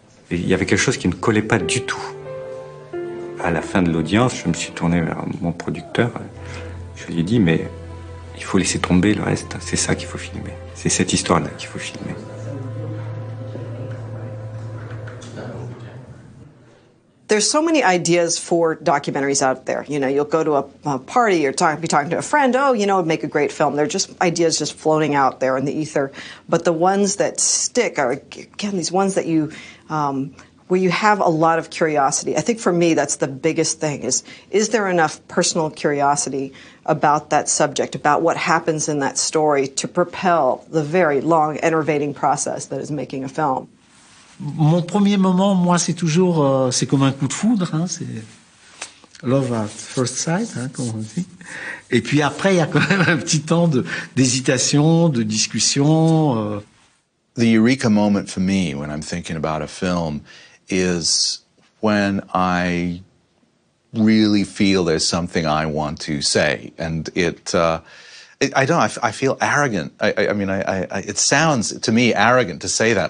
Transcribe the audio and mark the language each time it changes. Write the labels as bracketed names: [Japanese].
[French] Et il y avait quelque chose qui ne collait pas du tout. À la fin de l'audience, je me suis tourné vers mon producteur. Je lui ai dit, mais il faut laisser tomber le reste. C'est ça qu'il faut filmer. C'est cette histoire-là qu'il faut filmer. [English] There's so many ideas for documentaries out there. You know, you'll go to a party or be talking to a friend, oh, you know, it'd make a great film. They're just ideas just floating out there in the ether. But the ones that stick are, again, these ones that you, where you have a lot of curiosity. I think for me, that's the biggest thing is there enough personal curiosity about that subject, about what happens in that story to propel the very long, enervating process that is making a film? [French] Mon premier moment, moi, c'est toujours, c'est comme un coup de foudre, hein, c'est [English] love at first sight, [French] hein, comme on dit. Et puis après, il y a quand même un petit temps d'hésitation, de discussion. [English] The eureka moment for me when I'm thinking about a film is when I really feel there's something I want to say, and I feel arrogant. It sounds to me arrogant to say that.